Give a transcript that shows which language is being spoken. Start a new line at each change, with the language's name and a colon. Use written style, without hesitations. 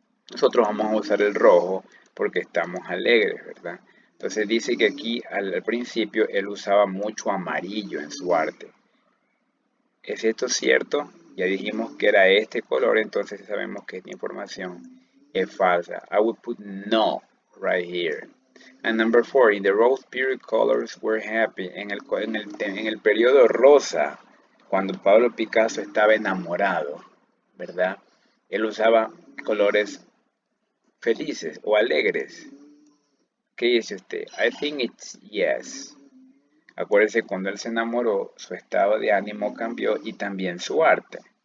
Spanish: Nosotros vamos a usar el rojo porque estamos alegres, ¿verdad? Entonces dice que aquí al principio él usaba mucho amarillo en su arte. ¿Es esto cierto? Ya dijimos que era este color, entonces sabemos que esta información es falsa.
English: I would put no right here. And number 4, in the rose period colors were happy.
Spanish: En el periodo rosa, cuando Pablo Picasso estaba enamorado, ¿verdad? Él usaba colores felices o alegres. ¿Qué dice usted?
English: I think it's yes.
Spanish: Acuérdese, cuando él se enamoró, su estado de ánimo cambió y también su arte.